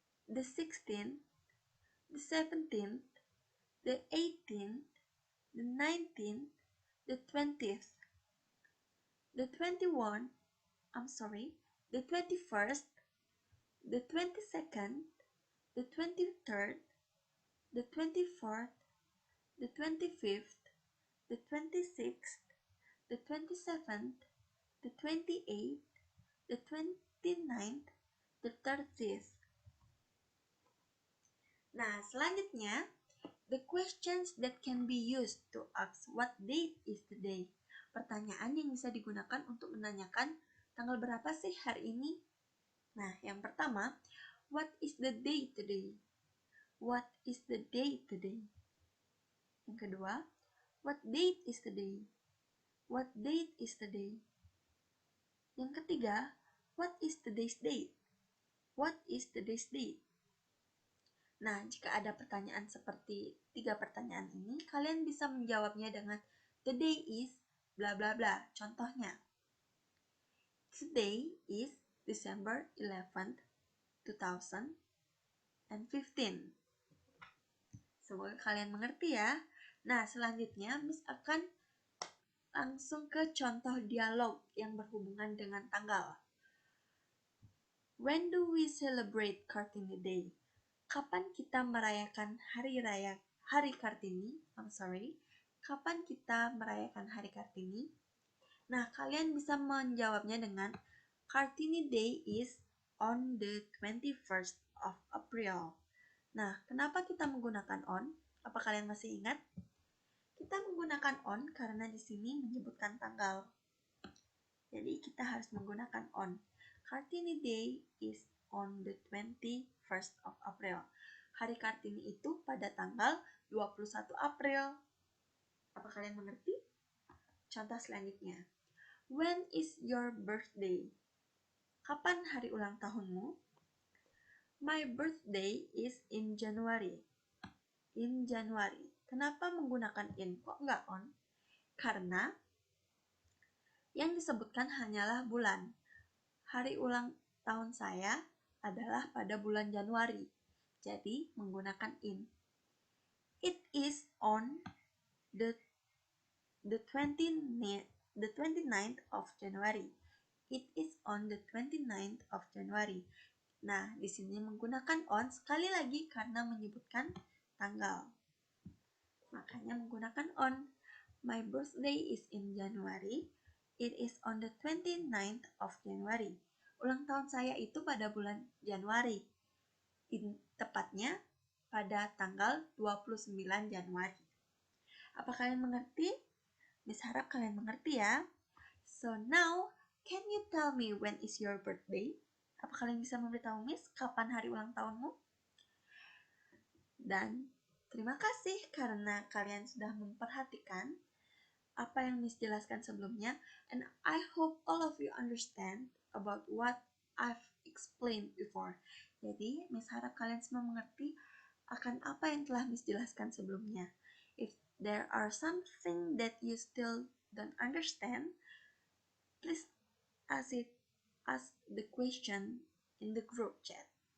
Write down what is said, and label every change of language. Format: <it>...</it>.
<en>The 16th, the 17th, the 18th, the 19th, the 20th, the 21st, the 21st, the 22nd, the 23rd, the 24th, the 25th, the 26th, the 27th, the 28th, the 29th, the 30th. Nah, selanjutnya, the questions that can be used to ask what date is today.</en> <id>Pertanyaan yang bisa digunakan untuk menanyakan tanggal berapa sih hari ini? Nah, yang pertama,</id> <en>what is the day today? What is the day today?</en> <id>Yang kedua,</id> <en>what date is today? What date is today?</en> <id>Yang ketiga,</id> <en>what is today's date? What is today's date?</en> <id>Nah, jika ada pertanyaan seperti 3 pertanyaan ini, kalian bisa menjawabnya dengan</id> <en>today is bla bla bla. Contohnya, today is December 11th, 2015.</en> <id>Semoga kalian mengerti ya. Nah, selanjutnya Miss akan langsung ke contoh dialog yang berhubungan dengan tanggal.</id> <en>When do we celebrate Kartini Day?</en> <id>Kapan kita merayakan Hari Kartini? Kapan kita merayakan Hari Kartini? Nah, kalian bisa menjawabnya dengan</id> <en>Kartini Day is on the 21st of April.</en> <id>Nah, kenapa kita menggunakan on? Apa kalian masih ingat? Kita menggunakan on karena di sini menyebutkan tanggal. Jadi kita harus menggunakan on.</id> <en>Kartini Day is on the 21st of April.</en> <id>Hari Kartini itu pada tanggal 21 April. Apa kalian mengerti? Contoh selanjutnya.</id> <en>When is your birthday?</en> <id>Kapan hari ulang tahunmu?</id> <en>My birthday is in January. In January.</en> <id>Kenapa menggunakan in? Kok nggak on? Karena yang disebutkan hanyalah bulan. Hari ulang tahun saya adalah pada bulan Januari. Jadi menggunakan in.</id> <en>It is on the 29th of January. It is on the 29th of January.</en> <id>Nah, di sini menggunakan on sekali lagi karena menyebutkan tanggal. Makanya menggunakan on.</id> <en>My birthday is in January. It is on the 29th of January.</en> <id>Ulang tahun saya itu pada bulan Januari. Tepatnya pada tanggal 29 Januari. Apa kalian mengerti? Miss harap kalian mengerti ya.</id> <en>So now, can you tell me when is your birthday?</en> <id>Apa kalian bisa memberitahu Miss kapan hari ulang tahunmu? Dan terima kasih karena kalian sudah memperhatikan apa yang Miss jelaskan sebelumnya.</id> <en>And I hope all of you understand about what I've explained before.</en> <id>Jadi, Miss harap kalian semua mengerti akan apa yang telah Miss jelaskan sebelumnya.</id> <en>If there are something that you still don't understand, please ask the question in the group chat.</en>